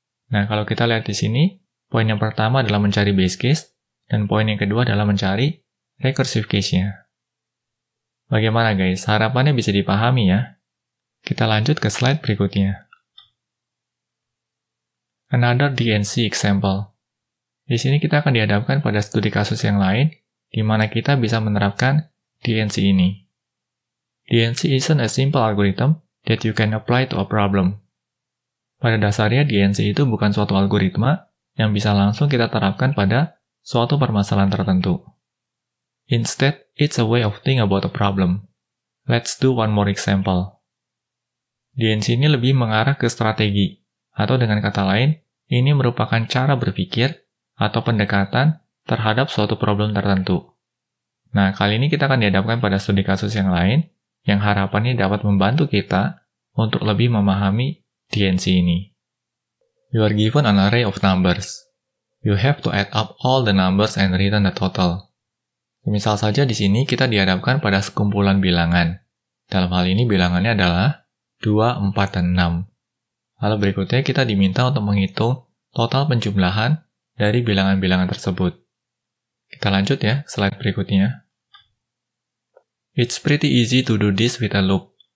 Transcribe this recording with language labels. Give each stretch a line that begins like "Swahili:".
Indonesian: Nah, kalau kita lihat di sini, poin yang pertama adalah mencari base case, dan poin yang kedua adalah mencari recursive case-nya. Bagaimana guys? Harapannya bisa dipahami ya. Kita lanjut ke slide berikutnya.
English: Another DNC example.
Indonesian: Di sini kita akan dihadapkan pada studi kasus yang lain, di mana kita bisa menerapkan DNC ini.
English: DNC isn't a simple algorithm that you can apply to a problem.
Indonesian: Pada dasarnya DNC itu bukan suatu algoritma yang bisa langsung kita terapkan pada suatu permasalahan tertentu.
English: Instead, it's a way of thinking about a problem. Let's do one more example.
Indonesian: DNC ini lebih mengarah ke strategi, atau dengan kata lain, ini merupakan cara berpikir atau pendekatan terhadap suatu problem tertentu. Nah, kali ini kita akan dihadapkan pada studi kasus yang lain, yang harapannya dapat membantu kita untuk lebih memahami DNC ini.
English: You are given an array of numbers. You have to add up all the numbers and return the total.
Indonesian: Misal saja di sini kita dihadapkan pada sekumpulan bilangan. Dalam hal ini bilangannya adalah 2, 4, dan 6. Lalu berikutnya kita diminta untuk menghitung total penjumlahan dari bilangan-bilangan tersebut. Kita lanjut ya, slide berikutnya.
English: It's pretty easy to do this with a loop.